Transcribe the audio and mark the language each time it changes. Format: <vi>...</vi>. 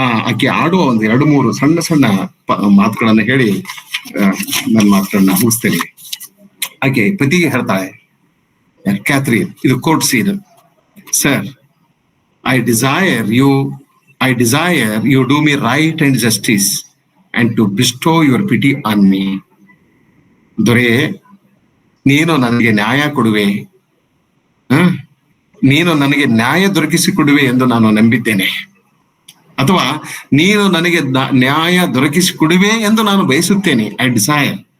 <kn>ಆಕೆ ಆಡುವ ಒಂದು 2-3 ಸಣ್ಣ ಮಾತುಗಳನ್ನ ಹೇಳಿ ನನ್ನ ಮಾತುಗಳನ್ನ ಮುಗಿಸ್ತೇನೆ. ಆಕೆ ಪತಿಗೆ ಹೇಳ್ತಾಳೆ,</kn> <en>Catherine,</en> <kn>ಇದು court scene,</kn> <en>Sir, I desire you do me right and justice and to bestow your pity on me.</en> <kn>ದೊರೆ, ನೀನು ನನಗೆ ನ್ಯಾಯ ಕೊಡುವೆ, ನೀನು ನನಗೆ ನ್ಯಾಯ ದೊರಕಿಸಿಕೊಡುವೆ ಎಂದು ನಾನು ನಂಬಿದ್ದೇನೆ, ಅಥವಾ ನೀನು ನನಗೆ ನ್ಯಾಯ ದೊರಕಿಸಿಕೊಡುವೆ ಎಂದು ನಾನು ಬಯಸುತ್ತೇನೆ.</kn> <en>I desire.</en>